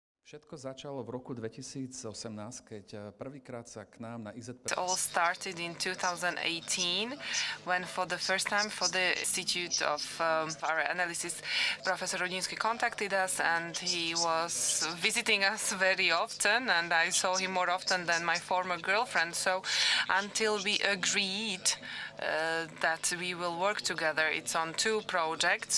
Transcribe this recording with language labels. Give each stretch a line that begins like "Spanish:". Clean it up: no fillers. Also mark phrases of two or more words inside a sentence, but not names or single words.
Slovak: Všetko začalo v roku 2018, keď prvýkrát sa k nám na IZP...
English: It all started in 2018 when for the first time for the Institute of our analysis, Professor Rodinsky contacted us and he was visiting us very often and I saw him more often than my former girlfriend. So until we agreed that we will work together, it's on two projects.